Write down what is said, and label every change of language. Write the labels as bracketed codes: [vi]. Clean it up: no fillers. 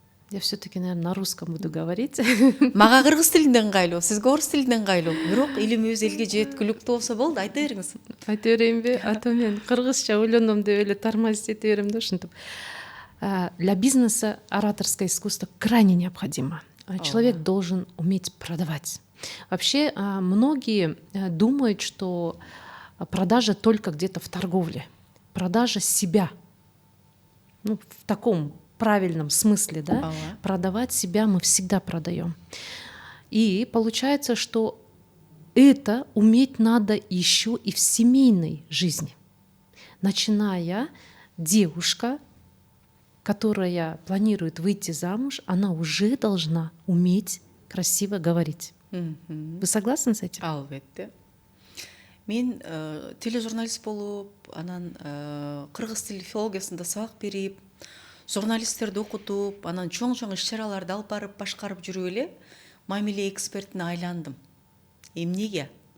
[ru] Я все-таки, наверное, на русском буду говорить. [ky] Мага кыргыз тилинде ыңгайлуу, сизге орус тилинде ыңгайлуу. Бирок илимибиз элге жеткиликтүү болсо болду, айта бериңиз. Айта берейинби? Ата мен кыргызча ойлоном деп эле тормозить эте берем да ушинтип. [ru] Для бизнеса ораторское искусство крайне необходимо. Человек должен уметь продавать. Вообще, многие думают, что продажа только где-то в торговле. Продажа себя. Ну, в таком правильном смысле, да, продавать себя мы всегда продаем. И получается, что это уметь надо еще и в семейной жизни. Начиная девушка, которая планирует выйти замуж, она уже должна уметь красиво говорить. Вы согласны с этим? [ky] Албетте. Мен тележурналист болуп, анан кыргыз тили филологиясында сабак берип, журналисттерди окутуп, анан чоң иш-чараларды алып барып, башкарып жүрүп эле мамиле экспертине айландым. Эмнеге?